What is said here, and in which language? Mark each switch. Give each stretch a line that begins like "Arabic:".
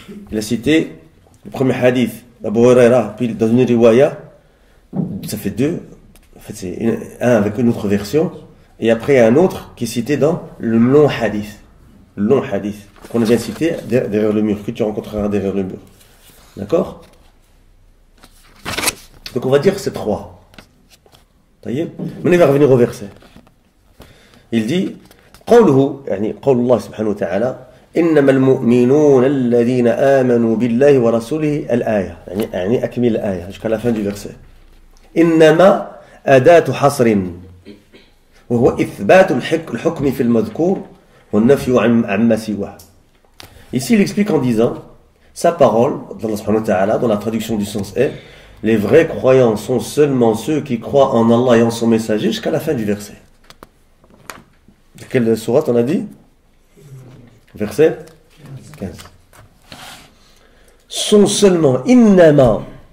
French: Il a cité le premier hadith d'Abu Huraira, puis dans une riwaya, ça fait deux, en fait c'est un avec une autre version, et après un autre qui est cité dans le long hadith. Le long hadith qu'on vient de citer derrière le mur, que tu rencontreras derrière le mur. D'accord? Donc on va dire c'est trois. Maintenant il va revenir au verset. Il dit
Arabic: قوله يعني قول الله سبحانه وتعالى إنما المؤمنون الذين آمنوا بالله ورسوله الآية يعني أكمل الآية
French: jusqu'à la fin du verset.
Arabic: إنما أداة حصر وهو إثبات الحكم في المذكور والنفي عما سواه.
French: Ici il explique en disant sa parole d'Allah subhanahu wa ta'ala, dans la traduction du sens est les vrais croyants sont seulement ceux qui croient en Allah et en son messager, jusqu'à la fin du verset. Quelle sourate on a dit? Verset 15. Sont seulement innama.